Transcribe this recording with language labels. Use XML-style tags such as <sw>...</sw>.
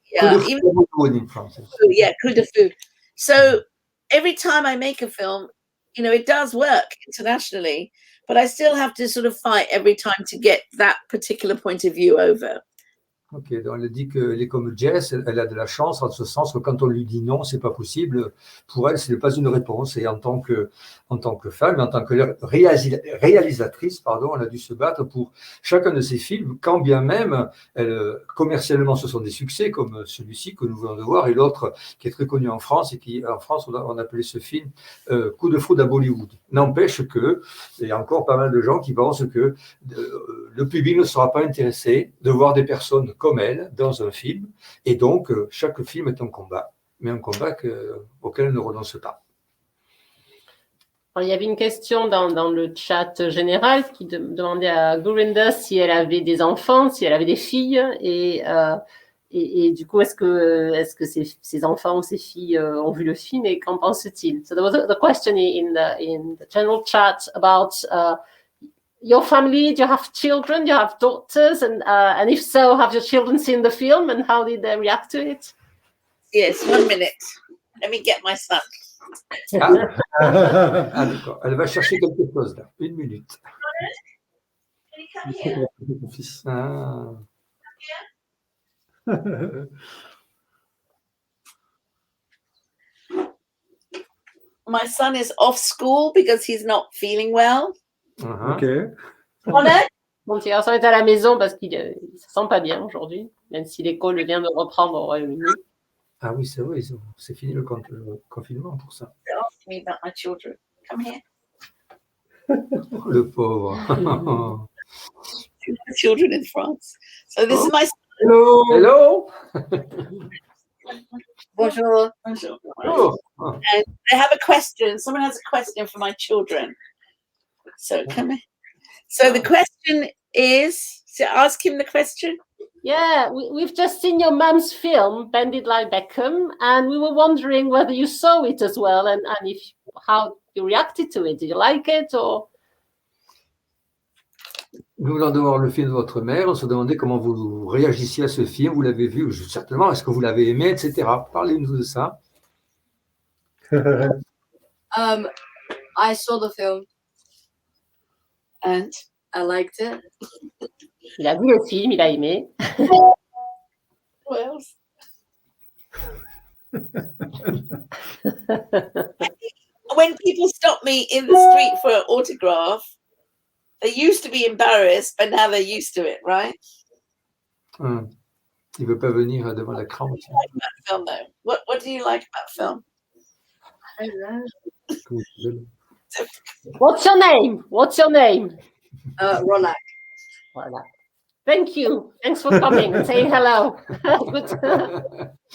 <fr>Coup de Feu.</fr> <en>So every time I make a film, it does work internationally, but I still have to sort of fight every time to get that particular point of view over.</en> <fr>Ok, donc elle dit qu'elle est comme Jess, elle a de la chance en ce sens que quand on lui dit non, c'est pas possible, pour elle, ce n'est pas une réponse. Et en tant que femme, en tant que réalisatrice, elle a dû se battre pour chacun de ses films, quand bien même, commercialement, ce sont des succès, comme celui-ci que nous venons de voir, et l'autre qui est très connu en France, et qui, en France, on appelait ce film Coup de foudre à Bollywood. N'empêche que, il y a encore pas mal de gens qui pensent que le public ne sera pas intéressé de voir des personnes comme elle dans un film, et donc chaque film est un combat, mais un combat auquel elle ne renonce pas. Alors, il y avait une question dans le chat général qui demandait à Gurinder si elle avait des enfants, si elle avait des filles, et du coup, est-ce que ses enfants ou ses filles ont vu le film et qu'en pense-t-il?</fr> <en>So there was the question in the general chat about your family. Do you have children? Do you have daughters? And if so, have your children seen the film and how did they react to it? Yes, 1 minute. Let me get my son.</en> <fr>D'accord. Elle va chercher quelque chose là.</fr> <en>1 minute. Can you come here? My son is off school because he's not feeling well. Ok.</en> <fr>Mon petit garçon est à la maison parce qu'il ne se sent pas bien aujourd'hui, même si l'école vient de reprendre au Royaume-Uni. Ah oui, c'est vrai, c'est fini le confinement pour ça.</fr> <en>They're asking me about my children. Come here.</en> <fr>Le pauvre.</fr> <en>Children in France. So this is my Hello. Hello.</en> <fr>bonjour. Bonjour. Oh.</fr> <en>And they have a question. Someone has a question for my children. So come here. So the question is, so ask him the question. Yeah, we've just seen your mum's film, Bendit Like Beckham, and we were wondering whether you saw it as well and if how you reacted to it. Did you like it or?</en> <fr>Nous venons de voir le film de votre mère. On se demandait comment vous réagissiez à ce film. Vous l'avez vu, certainement. Est-ce que vous l'avez aimé, etc. Parlez-nous de ça.</fr> <en>I saw the film And I liked it.</en> <fr>Il a vu le film, il a aimé.</fr> <en>what else? When people stop me in the street for an autograph, they used to be embarrassed, but now they're used to it, right?</en> <fr>Il ne veut pas venir devant l'écran.</fr> <en>What do you like about film, though? What do you like about film? I don't know. What's your name? What's your name? Ronak. Voilà. Thank you. Thanks for coming and saying hello. Good.</en>